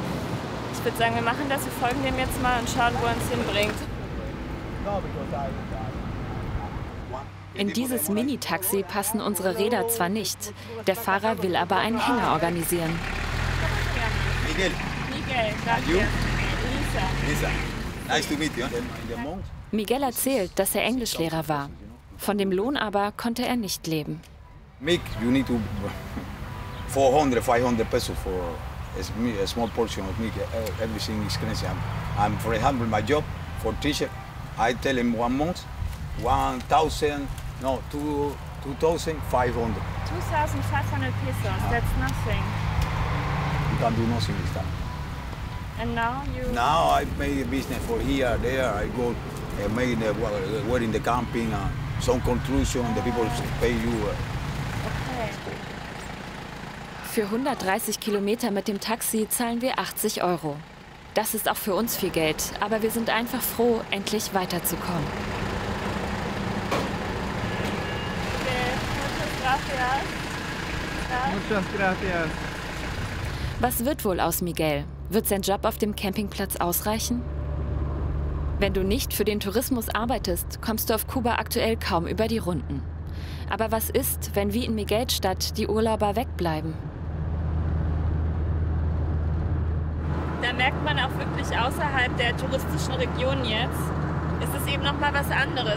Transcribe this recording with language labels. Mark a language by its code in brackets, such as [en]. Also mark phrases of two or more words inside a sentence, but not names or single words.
[de] Ich würde sagen, wir machen das, wir folgen dem jetzt mal und schauen, wo er uns hinbringt. In dieses Mini-Taxi passen unsere Räder zwar nicht, der Fahrer will aber einen Hänger organisieren. Miguel. Miguel, danke. Lisa. Lisa. [en] Nice to meet you. [de] Miguel erzählt, dass er Englischlehrer war. Von dem Lohn aber konnte er nicht leben. [en] Mick, you need to 400, 500 pesos for a small portion of Mick. Everything is crazy. I'm, for example, my job for teacher, I tell him 1 month, 1,000, no, 2,500. 2,500 pesos, that's nothing. You can do nothing this time. And now you... Now I make a business for here, there. I go make the work in the camping, some construction. The people pay you. Okay. [de] Für 130 Kilometer mit dem Taxi zahlen wir 80 Euro. Das ist auch für uns viel Geld, aber wir sind einfach froh, endlich weiterzukommen. [es] Muchas gracias. [de] Was wird wohl aus Miguel? Wird sein Job auf dem Campingplatz ausreichen? Wenn du nicht für den Tourismus arbeitest, kommst du auf Kuba aktuell kaum über die Runden. Aber was ist, wenn wie in Miguels Stadt die Urlauber wegbleiben? Da merkt man auch wirklich außerhalb der touristischen Region jetzt, ist es eben noch mal was anderes.